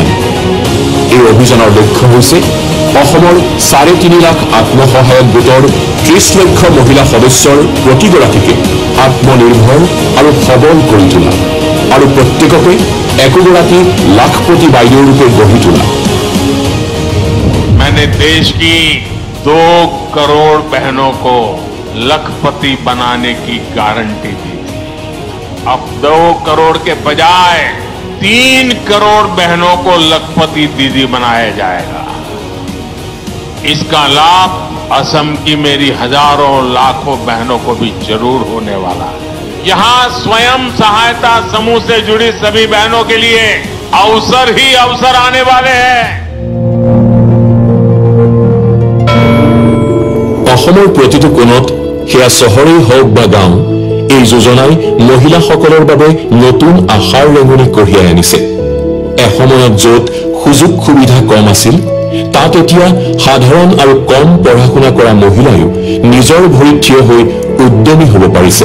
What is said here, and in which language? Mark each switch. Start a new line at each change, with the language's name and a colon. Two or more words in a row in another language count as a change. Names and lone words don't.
Assamese: এই অভিযানৰ লক্ষ্য হৈছে অসমৰ 3.5 লাখ আত্মসহায়ক গোটৰ 30 লক্ষ মহিলা সদস্যৰ প্ৰতিগৰাকীকে আত্মনিৰ্ভৰ আৰু সবল কৰি তোলা আৰু প্ৰত্যেককে একোগৰাকী লাখপতি বাইদেউ ৰূপে গঢ়ি তোলা।
Hindi: मैंने देश की 2 करोड़ बहनों को लखपति बनाने की गारंटी दी थी। अब 2 करोड़ के बजाय 3 करोड़ बहनों को लखपति दीदी बनाया जाएगा। इसका लाभ असम की मेरी हजारों लाखों बहनों को भी जरूर होने वाला है। यहां स्वयं सहायता समूह से जुड़ी सभी बहनों के लिए अवसर ही अवसर आने वाले हैं।
Assamese: অসমৰ প্ৰতিটো কোণত সেয়া চহৰেই হওক বা গাঁও এই যোজনাই মহিলাসকলৰ বাবে নতুন আশাৰ ৰেঙনি কঢ়িয়াই আনিছে। এসময়ত য'ত সুযোগ সুবিধা কম আছিল তাত এতিয়া সাধাৰণ আৰু কম পঢ়া শুনা কৰা মহিলায়ো নিজৰ ভৰিত থিয় হৈ উদ্যমী হ'ব পাৰিছে।